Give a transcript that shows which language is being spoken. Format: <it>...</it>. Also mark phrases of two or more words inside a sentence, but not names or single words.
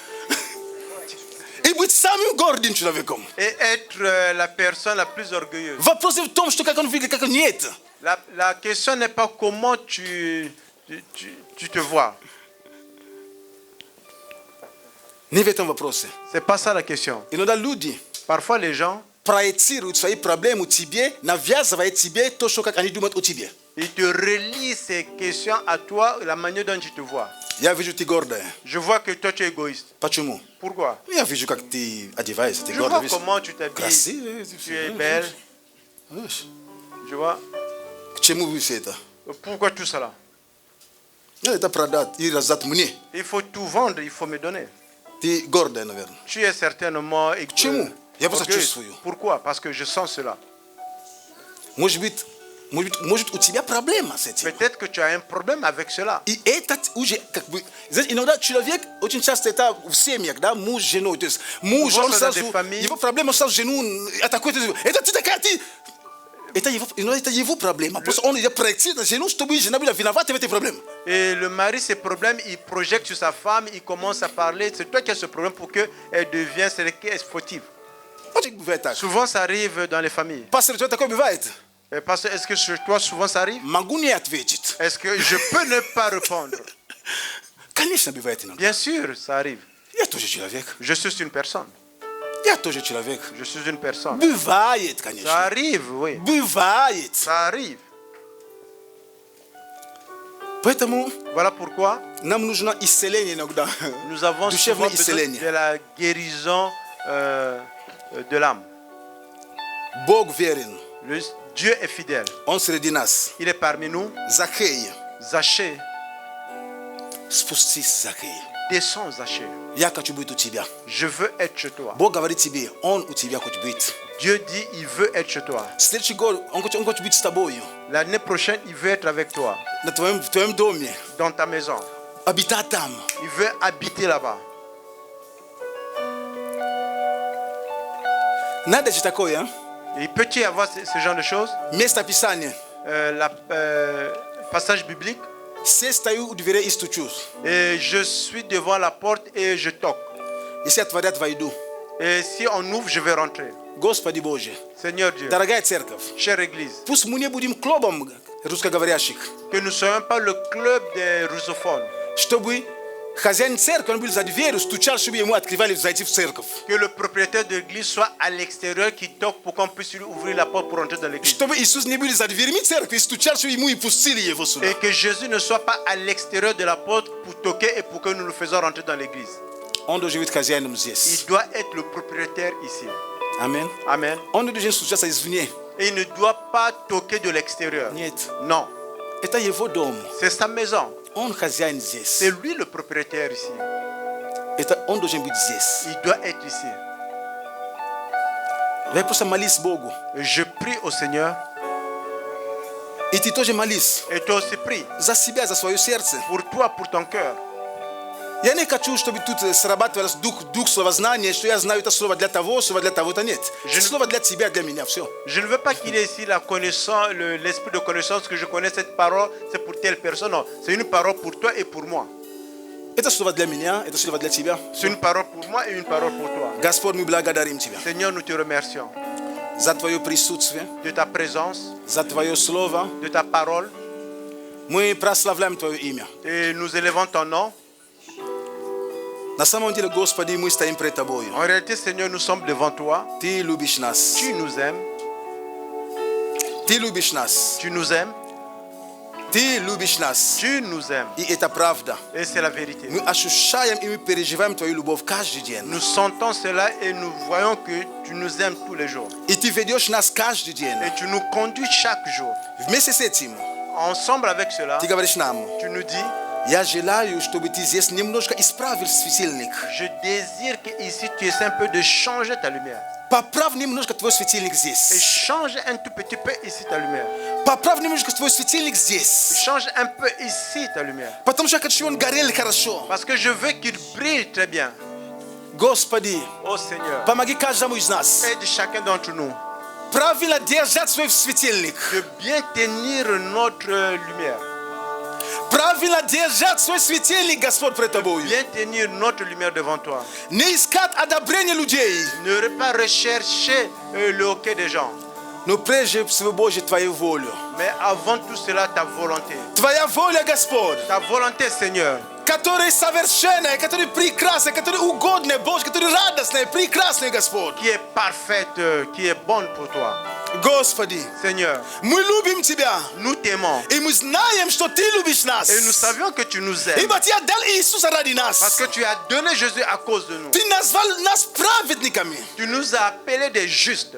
<ru>И быть самым гордым человеком.</ru> <fr>Et être la personne la plus orgueilleuse.</fr> <ru>Вопрос в том, что как он выглядит, как он нет.</ru> <fr>La question n'est pas comment tu te vois.</fr> <ru>Не в этом вопросе.</ru> <fr>C'est pas ça la question.</fr> <ru>Иногда люди</ru> <fr>Parfois les gens,</fr> <ru>проецируют свои проблемы тебе, навязывая тебе то, что как они думают о тебе.</ru> <fr>ils te relient ces questions à toi, la manière dont tu te vois.</fr> <ru>Я вижу, ты гордая.</ru> <fr>Je vois que toi tu es égoïste.</fr> <ru>Почему?</ru> <fr>Pourquoi?</fr> <ru>Я вижу, как ты одеваешься, ты</ru> <fr>Je</fr> <ru>гордая.</ru> <fr>vois comment tu t'habilles.</fr> <ru>Красивая.</ru> <fr>Tu es belle. Je vois.</fr> <ru>К чему вы все это?</ru> <fr>Pourquoi tout cela?</fr> <ru>Это продать и раздать мне.</ru> <fr>Il faut tout vendre, il faut me donner.</fr> <ru>Ты гордая, наверное.</ru> <fr>Tu es certainement</fr> <ru>Почему? Я просто</ru> <fr>orgueilleuse.</fr> <ru>чувствую.</ru> <fr>Pourquoi? Parce que je sens cela.</fr> <ru>Может у тебя проблема с этим.</ru> <fr>Peut-être que tu as un problème avec cela.</fr> <ru>И это уже как бы... Знаете, иногда человек, очень часто это в семьях, да, муж с женой. То есть муж, он сразу... Его проблема сразу жену атакует. Это ты такая, ты... Это его проблема. Просто он проектирует на жену, чтобы жена была виновата в этой проблеме.</ru> <fr>Et le mari, ses problèmes, il projette sur sa femme, il commence à parler. C'est toi qui as ce problème pour qu'elle devienne celle qui est fautive.</fr> <ru>Очень бывает так.</ru> <fr>Souvent, ça arrive dans les familles.</fr> <ru>Пастор, у тебя такое бывает?</ru> <fr>Parce que est-ce que chez toi, souvent, ça arrive?</fr> <ru>Могу не ответить.</ru> <fr>Est-ce que je peux ne pas répondre?</fr> <ru>Конечно, бывает иногда.</ru> <fr>Bien sûr, ça arrive.</fr> <ru>Я тоже человек.</ru> <fr>Je suis une personne.</fr> <ru>Я тоже человек.</ru> <fr>Je suis une personne.</fr> <ru>Бывает,</ru> <fr>Ça</fr> <ru>конечно.</ru> <fr>arrive, oui.</fr> <ru>Бывает.</ru> <fr>Ça arrive.</fr> <ru>Поэтому</ru> <fr>Voilà pourquoi</fr> <ru>нам нужно исцеление иногда.</ru> <fr>nous avons souvent</fr> <ru>Душевное</ru> <fr>besoin</fr> <ru>исцеление.</ru> <fr>de la guérison de l'âme.</fr> <ru>Бог верен.</ru> <fr>Dieu est fidèle.</fr> <ru>Он среди нас.</ru> <fr>Il est parmi nous.</fr> <ru>Захей.</ru> <fr>Zachée,</fr> <ru>Спустись, Захей.</ru> <fr>descends, Zachée.</fr> <ru>Я хочу быть у тебя.</ru> <fr>Je veux être chez toi.</fr> <ru>Бог говорит тебе, Он у тебя хочет быть.</ru> <fr>Dieu dit, il veut être chez toi.</fr> <ru>Следующий год Он хочет быть с тобою.</ru> <fr>L'année prochaine, il veut être avec toi,</fr> <ru>В твоем доме.</ru> <fr>dans ta maison.</fr> <ru>Обитать там.</ru> <fr>Il veut habiter là-bas.</fr> <ru>Надо же такое, а?</ru> <fr>Et peut-il y avoir ce genre de choses?</fr> <ru>Место Писания.</ru> <fr>passage biblique.</fr> <ru>Се стою у дверей и стучу.</ru> <fr>Et je suis devant la porte et je toque.</fr> <ru>Если отворят, войду.</ru> <fr>Et si on ouvre, je vais rentrer.</fr> <ru>Господи Боже,</ru> <fr>Seigneur Dieu,</fr> <ru>дорогая церковь,</ru> <fr>chère Église,</fr> <ru>пусть мы не будем клубом русскоговорящих,</ru> <fr>que nous ne soyons pas le club des russophones.</fr> <ru>чтобы хозяин церкви, он был за дверью, стучал, чтобы ему открывали зайти в церковь.</ru> <fr>Que le propriétaire de l'église soit à l'extérieur, qui toque pour qu'on puisse lui ouvrir la porte pour entrer dans l'église.</fr> <ru>Чтобы Иисус не был за дверьми церкви, стучал, чтобы ему и пустили его сюда.</ru> <fr>Et que Jésus ne soit pas à l'extérieur de la porte pour toquer et pour que nous le faisons rentrer dans l'église.</fr> <ru>Он должен быть хозяином</ru> <fr>Il</fr> <ru>здесь.</ru> <fr>doit être le propriétaire ici.</fr> <ru>Аминь.</ru> <fr>Amen.</fr> <ru>Он не должен стучаться извне.</ru> <fr>Et il ne doit pas toquer de l'extérieur.</fr> <ru>Нет.</ru> <fr>Non,</fr> <ru>Это его дом.</ru> <fr>c'est sa maison.</fr> <ru>Он хозяин здесь.</ru> <fr>C'est lui le propriétaire ici.</fr> <ru>Это он должен быть здесь.</ru> <fr>Il doit être ici.</fr> <ru>Вы просто молись Богу.</ru> <fr>Je prie au Seigneur</fr> <ru>И ты тоже молись.</ru> <fr>et toi aussi prie</fr> <ru>За себя, за свое сердце.</ru> <fr>pour toi, pour ton cœur.</fr> <ru>Я не хочу, чтобы тут срабатывалось дух словознания, что я знаю это слово для того, слово для того-то. Нет. Это слово для тебя, для меня. Все.</ru> <fr>Je ne veux pas qu'il ait ici la connaissance, l'esprit de connaissance que je connais cette parole, c'est pour telle personne. Non, c'est une parole pour toi et pour moi.</fr> <ru>Это слово для меня, это слово для тебя.</ru> <fr>C'est une parole pour moi et une parole pour toi.</fr> <ru>Господь, мы благодарим Тебя</ru> <fr>Seigneur, nous te remercions</fr> <ru>за Твое присутствие,</ru> <fr>de ta présence,</fr> <ru>за Твое Слово.</ru> <fr>de ta parole,</fr> <ru>Мы прославляем Твое имя.</ru> <fr>et nous élevons ton nom.</fr> <ru>На самом деле, Господи, мы стоим пред Тобою.</ru> <fr>En réalité, Seigneur, nous sommes devant toi.</fr> <ru>Ты любишь нас.</ru> <fr>Tu nous aimes,</fr> <ru>Ты любишь нас.</ru> <fr>tu nous aimes,</fr> <ru>Ты любишь нас.</ru> <fr>tu nous aimes.</fr> <ru>И это правда.</ru> <fr>Et c'est la vérité.</fr> <ru>Мы ощущаем и мы переживаем Твою любовь каждый день.</ru> <fr>Nous sentons cela et nous voyons que tu nous aimes tous les jours.</fr> <ru>И Ты ведешь нас каждый день.</ru> <fr>Et tu nous conduis chaque jour.</fr> <ru>Вместе с этим</ru> <fr>Ensemble avec cela,</fr> <ru>Ты говоришь нам:</ru> <fr>tu nous dis,</fr> <ru>я желаю, чтобы Ты здесь немножко исправил светильник.</ru> <fr>je désire qu'ici tu essaies un peu de changer ta lumière.</fr> <ru>Поправь немножко Твой светильник</ru> <fr>Et</fr> <ru>здесь.</ru> <fr>change un tout petit peu ici ta lumière.</fr> <ru>Поправь немножко Твой светильник</ru> <fr>Et</fr> <ru>здесь.</ru> <fr>change un peu ici ta lumière.</fr> <ru>Потому что я хочу, он горел хорошо.</ru> <fr>Parce que je veux qu'il brille très bien.</fr> <ru>Господи,</ru> <fr>Oh Seigneur,</fr> <ru>помоги каждому из нас</ru> <fr>aide chacun d'entre nous</fr> <ru>правильно держать свой светильник.</ru> <fr>de bien tenir notre lumière.</fr> <ru>Правильно держать свой светильник, Господь, пред Тобою.</ru> <fr>Bien tenir notre lumière devant toi.</fr> <ru>Не искать одобрения людей,</ru> <fr>Ne pas rechercher le hoquet des gens.</fr> <ru>но прежде всего, Боже, Твою волю.</ru> <fr>Mais avant tout cela, ta volonté.</fr> <ru>Твоя воля, Господь,</ru> <fr>Ta volonté, Seigneur,</fr> <ru>которая совершенная, которая прекрасная, которая угодная, Боже, которая радостная, прекрасная, Господь.</ru> <fr>qui est parfaite, qui est bonne pour toi.</fr> <ru>Господи,</ru> <fr>Seigneur,</fr> <ru>мы любим Тебя,</ru> <fr>nous t'aimons.</fr> <ru>и мы знаем, что Ты любишь нас.</ru> <fr>Et nous savions que tu nous aimes.</fr> <ru>Ибо Ты отдал Иисуса ради</ru> <fr>Parce</fr> <ru>нас.</ru> <fr>que tu as donné Jésus à cause de nous.</fr> <ru>Ты назвал нас праведниками.</ru> <fr>Tu nous as appelés des justes.</fr>